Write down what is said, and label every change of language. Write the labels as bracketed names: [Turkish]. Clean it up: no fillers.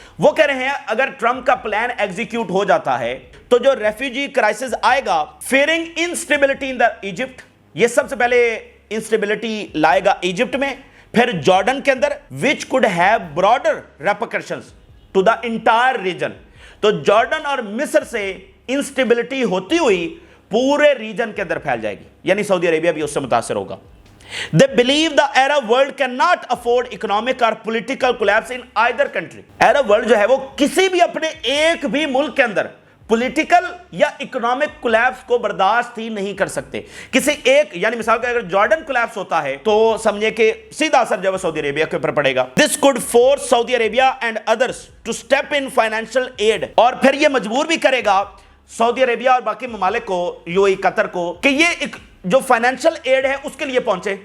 [Urdu] وہ کہہ رہے ہیں اگر ٹرمپ کا پلان ایگزیکیوٹ ہو جاتا ہے تو جو ریفیوجی کرائسس آئے گا, فیئرنگ انسٹیبلٹی ان دا ایجپٹ, یہ سب سے پہلے انسٹیبلٹی لائے گا ایجپٹ میں, پھر جارڈن کے اندر, [English] which could have broader repercussions to the entire region. [Urdu] تو جارڈن اور مصر سے انسٹیبلٹی ہوتی ہوئی پورے ریجن کے اندر پھیل جائے گی, یعنی سعودی عربیہ بھی اس سے متاثر ہوگا. [English] They believe the Arab world cannot afford economic or political collapse in either country. [Urdu] Arab world جو ہے وہ کسی بھی اپنے ایک بھی ملک کے اندر پولیٹیکل یا اکنامک کولیپس کو برداشت ہی نہیں کر سکتے. کسی ایک, یعنی مثال کے اگر جارڈن کولیپس ہوتا ہے تو سمجھے کہ سیدھا اثر جو ہے سعودی عربیہ کے اوپر پڑے گا. [English] This could force Saudi Arabia and others to step in financial aid, [Urdu] اور پھر یہ مجبور بھی کرے گا سعودی عربیہ اور باقی ممالک کو, UAE قطر کو, کہ یہ ایک جو فائنینشل ایڈ ہے اس کے لیے پہنچے.